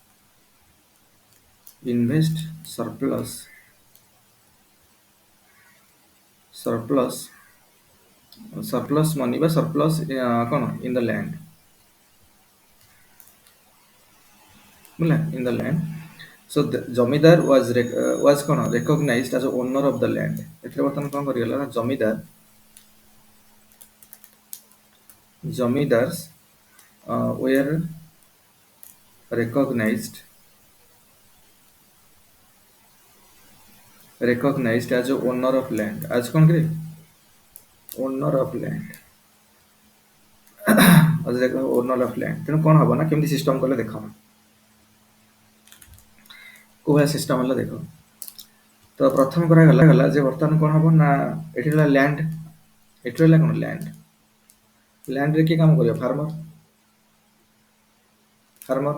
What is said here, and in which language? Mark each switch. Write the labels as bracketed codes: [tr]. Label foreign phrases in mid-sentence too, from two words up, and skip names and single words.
[en] invest surplus money ବା ସରପ୍ଲସ୍ କଣ in the land ବୁଝିଲା in the land. So the ଜମିଦାର was କଣ recognized as owner of the land। [or] ଏଥିରେ ବର୍ତ୍ତମାନ କଣ କରିଗଲା ନା ଜମିଦାର୍ସ [en] were recognized as owner of land। as କଣ କି owner of land owner of land. [or] ତେଣୁ କଣ ହବ ନା କେମିତି ସିଷ୍ଟମ କଲେ ଦେଖ କୋଉ ଭଳିଆ ସିଷ୍ଟମ ହେଲା ଦେଖ। ତ ପ୍ରଥମ କରାଗଲା ଯେ ବର୍ତ୍ତମାନ କଣ ହବ ନା ଏଠି ହେଲା ଲ୍ୟାଣ୍ଡ ଏଠି ହେଲା କଣ ଲ୍ୟାଣ୍ଡରେ କିଏ କାମ କରିବ ଫାର୍ମର।